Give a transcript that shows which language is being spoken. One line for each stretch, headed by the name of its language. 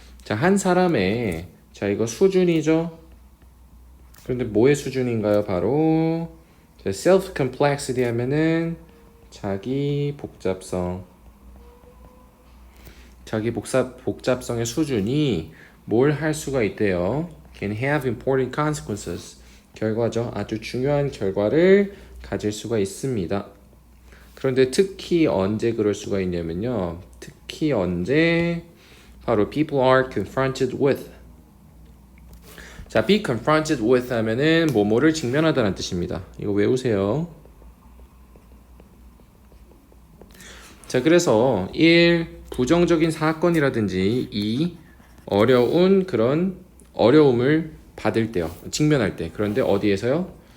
Korean: 자, 한 사람의, 자, 이거 수준이죠? 그런데 뭐의 수준인가요? 바로, 자, self-complexity 하면은 자기 복잡성. 자기 복잡성의 수준이 뭘 할 수가 있대요.
English: Can have important consequences.
Korean: 결과죠. 아주 중요한 결과를 가질 수가 있습니다. 그런데 특히 언제 그럴 수가 있냐면요. 특히 언제 바로
English: people are confronted with.
Korean: 자,
English: be confronted with
Korean: 하면은 뭐뭐를 직면하다는 뜻입니다. 이거 외우세요. 자, 그래서 1. 부정적인 사건이라든지 2. 어려운 그런 어려움을 받을 때요. 직면할 때. 그런데 어디에서요?